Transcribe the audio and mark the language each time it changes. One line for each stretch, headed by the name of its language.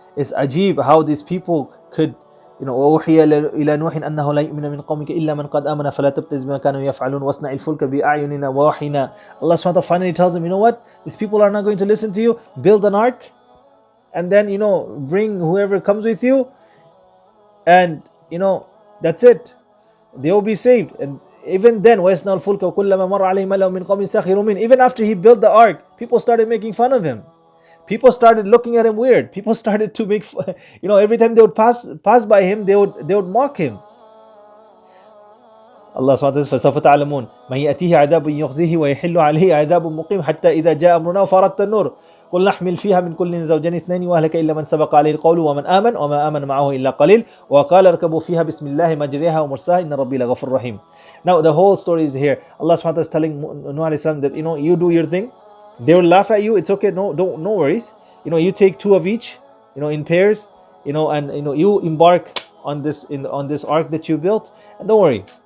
English: It's ajib how these people could
Arabic: وَأُوحِيَ إِلَى نُوحٍ أَنَّهُ لَا يُؤْمِنَ مِنْ قَوْمِكَ إِلَّا مَنْ قَدْ آمَنَ فَلَا تَبْتَئِسْ بِمَا كَانُوا يَفْعَلُونَ وَاصْنَعِ الْفُلْكَ بِأَعْيُنِنَا وَوَحْيِنَا.
English: Allah subhanahu wa ta'ala finally tells them, what? These people are not going to listen to you. Build an ark and then bring whoever comes with you, and that's it. They will be saved. And even then,
Arabic: وَيَصْنَعُ الْفُلْكَ وَكُلَّمَا مَرَّ عَلَيْهِ مَلَأٌ مِنْ قَوْمٍ سَخِرُوا مِنْهُ.
English: Even after he built the ark, people started making fun of him. People started looking at him weird. People started to make every time they would pass by him, they would mock him.
Arabic: Allah subhanahu wa ta'ala says, فَسَوْفَ تَعْلَمُونَ مَنْ يَأْتِيهِ عَذَابٌ يُخْزِيهِ وَيَحِلُّ عَلَيْهِ عَذَابٌ مُقِيمٌ حَتَّى إِذَا جَاءَ أَمْرُنَا وَفَارَتِ النُّورُ قُلْ نَحْمِلُ فِيهَا مِنْ كُلٍّ زَوْجَيْنِ اثْنَيْنِ وَأَهْلَكَ إِلَّا مَنْ سَبَقَ عَلَيْهِ الْقَوْلُ وَمَنْ آمَنَ وَمَا آمَنَ مَعَهُ إِلَّا قَلِيلٌ وَقَالَ ارْكَبُوا فِيهَا بِسْمِ اللَّهِ مَجْرَاهَا وَمُرْسَاهَا إِنَّ رَبِّي لَغَفُورٌ رَحِيمٌ.
English: Now the whole story is here. Allah subhanahu wa ta'ala is telling Nuh alayhi salam that you do your thing. They will laugh at you. It's okay. No worries. You take two of each. In pairs. And you embark on this ark that you built. And don't worry.